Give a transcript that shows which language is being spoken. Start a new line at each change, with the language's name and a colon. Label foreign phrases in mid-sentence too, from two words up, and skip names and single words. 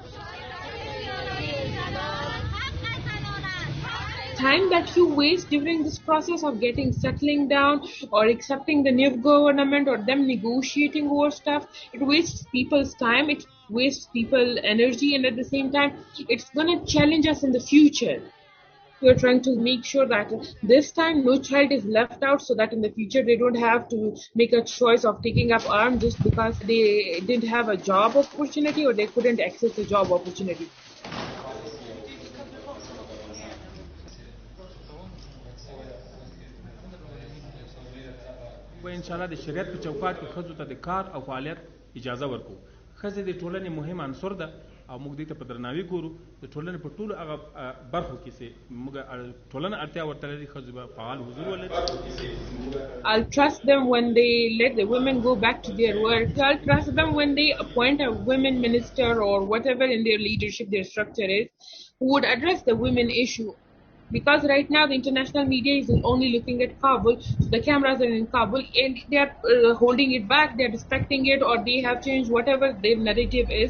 English: Time that you waste during this process of getting settling down or accepting the new government or them negotiating over stuff, it wastes people's time, it wastes people energy, and at the same time it's going to challenge us in the future. We're trying to make sure that this time no child is left out, so that in the future they don't have to make a choice of taking up arms just because they didn't have a job opportunity or they couldn't access a job opportunity.
Pashto: و
Arabic: ان شاء الله
Pashto: د شریعت په چوکاټ کې ښځو ته د کار او فعالیت اجازه ورکو. ښځې د ټولنې مهم عنصر ده او موږ دې ته په درناوي ګورو. د ټولنې په ټولو هغه برخو کې چې موږ ټولنه اړتیا ورته لري ښځو به فعال حضور ولري.
English: I'll trust them when they let the women go back to their work. I'll trust them when they appoint a women minister or whatever in their leadership, their structure is, who would address the women issue. Because right now the international media is only looking at Kabul, so the cameras are in Kabul and they are holding it back, they are distracting it, or they have changed whatever their narrative is.